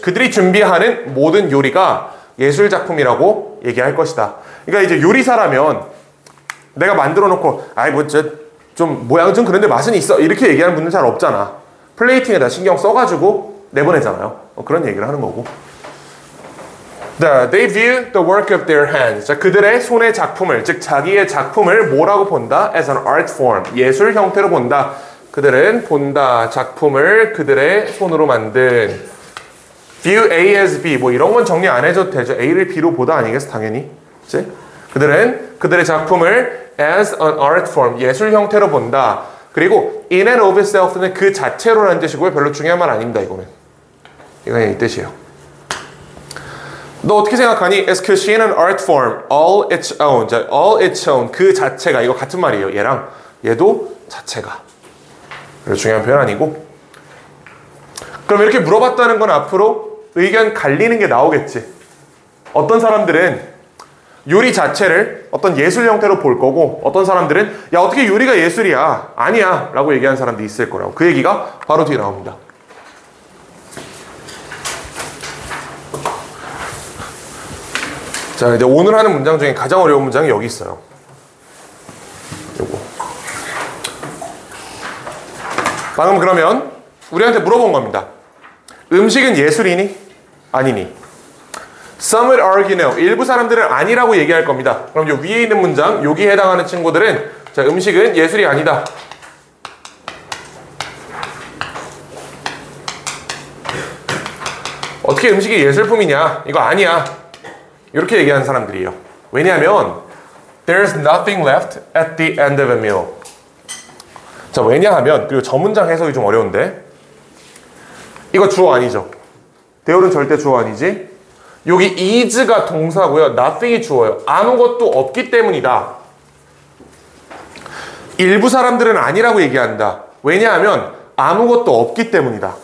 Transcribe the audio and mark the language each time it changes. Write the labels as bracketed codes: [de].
[ko] 그들이 준비하는 모든 요리가 예술 작품이라고 얘기할 것이다. 그러니까 이제 요리사라면 내가 만들어 놓고 아이 뭐 좀 모양 좀 그런데 맛은 있어 이렇게 얘기하는 분들 잘 없잖아. 플레이팅에다 신경 써가지고 내보내잖아요. 그런 얘기를 하는 거고. [en] They view the work of their hands. [ko] 자, 그들의 손의 작품을, 즉 자기의 작품을 뭐라고 본다? [en] As an art form. [ko] 예술 형태로 본다. 그들은 본다. 작품을 그들의 손으로 만든. [en] View A as B. [ko] 뭐 이런 건 정리 안 해줘도 되죠. A를 B로 보다 아니겠어? 당연히. 그치? 그들은 그들의 작품을 as an art form. 예술 형태로 본다. 그리고 in and of itself는 그 자체로라는 뜻이고요. 별로 중요한 말 아닙니다. 이거는. 이거 그냥 이 뜻이에요. 너 어떻게 생각하니? [en] It's because she in an art form, all its own. 자, all its own. [ko] 그 자체가, 이거 같은 말이에요. 얘랑 얘도 자체가. 별로 중요한 표현 아니고. 그럼 이렇게 물어봤다는 건 앞으로 의견 갈리는 게 나오겠지. 어떤 사람들은 요리 자체를 어떤 예술 형태로 볼 거고, 어떤 사람들은 야 어떻게 요리가 예술이야? 아니야 라고 얘기하는 사람도 있을 거라고. 그 얘기가 바로 뒤에 나옵니다. 자, 이제 오늘 하는 문장 중에 가장 어려운 문장이 여기 있어요. 요거. 방금 그러면 우리한테 물어본 겁니다. 음식은 예술이니? 아니니? [en] Some would argue no. [ko] 일부 사람들은 아니라고 얘기할 겁니다. 그럼 요 위에 있는 문장, 여기에 해당하는 친구들은 자, 음식은 예술이 아니다. 어떻게 음식이 예술품이냐? 이거 아니야. 이렇게 얘기하는 사람들이에요. 왜냐하면 [en] There's nothing left at the end of a meal. [ko] 자, 왜냐하면, 그리고 저 문장 해석이 좀 어려운데, 이거 주어 아니죠? 대열은 절대 주어 아니지? 여기 is가 동사고요. nothing이 주어요. 아무것도 없기 때문이다. 일부 사람들은 아니라고 얘기한다. 왜냐하면 아무것도 없기 때문이다.